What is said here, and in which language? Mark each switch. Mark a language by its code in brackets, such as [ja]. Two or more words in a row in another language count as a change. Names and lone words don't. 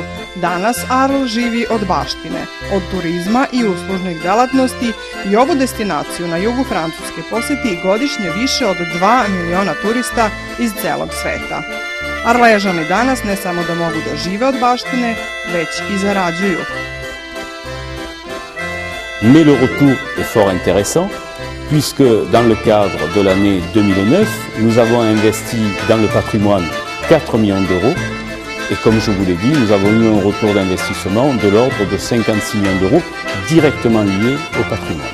[sr] Danas Arl živi od baštine, od turizma i uslužnih delatnosti i ovu destinaciju na jugu Francuske poseti godišnje više od 2 miliona turista iz celog sveta. Arležani danas ne samo da mogu da žive od baštine, već i zarađuju. [fr] Mais le retour est fort intéressant, puisque dans le cadre de l'année 2009, nous avons investi dans le patrimoine 4 millions d'euros, et comme je vous l'ai dit, nous avons eu un retour d'investissement de l'ordre de 56 millions d'euros directement liés au patrimoine.